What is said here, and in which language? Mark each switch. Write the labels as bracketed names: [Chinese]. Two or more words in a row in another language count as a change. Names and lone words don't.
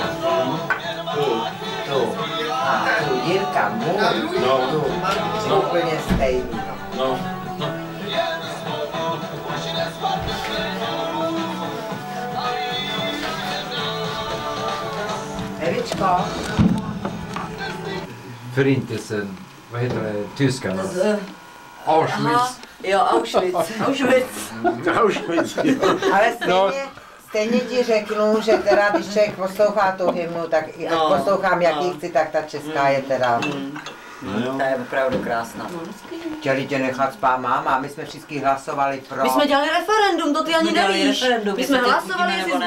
[Czech] Tu. A tu Jirka můj. Tu. Úplně stejný. No. Evičko. [Swedish] Förintelsen, vad heter det, tyskarna? [Czech] Auschwitz. Jo, Auschwitz. Auschwitz. Auschwitz, jo. Ale stejně ti řeknu, že teda, když člověk poslouchá tu hymnu, tak i ať poslouchám, jaký chci, tak ta česká je teda. Ta je opravdu krásná. Chtěli tě nechat spát máma, my jsme všichni hlasovali pro. My jsme dělali referendum, to ty ani nevíš. My jsme hlasovali, jestli zbudíme